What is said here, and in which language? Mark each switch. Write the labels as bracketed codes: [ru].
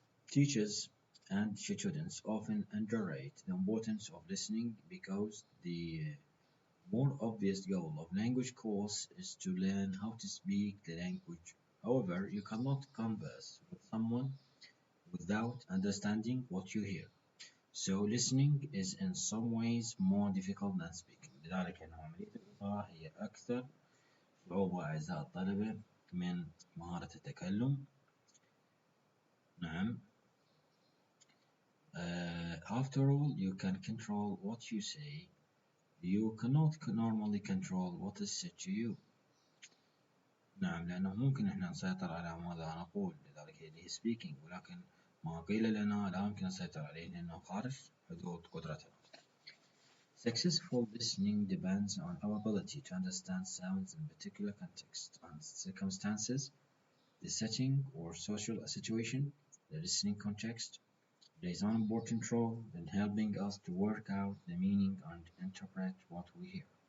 [en] Teachers and students often underrate the importance of listening because the more obvious goal of language course is to learn how to speak the language. However, you cannot converse with someone without understanding what you hear. So listening is in some ways more difficult than speaking. [ar] لذلك أن عملية الإلقاء هي أكثر صعوبة أعزائي الطلبة من مهارة التكلم. نعم. [en] After all, you can control what you say. You cannot normally control what is said to you. [ar] نعم، لأنه ممكن إحنا نسيطر على ماذا نقول، لذلك هي اللي هي speaking، ولكن ما قيل لنا لا يمكن نسيطر عليه لأنه خارج حدود قدرتنا. [en] Successful listening depends on our ability to understand sounds in particular context and circumstances, the setting or social situation. The listening context plays an important role in helping us to work out the meaning and interpret what we hear.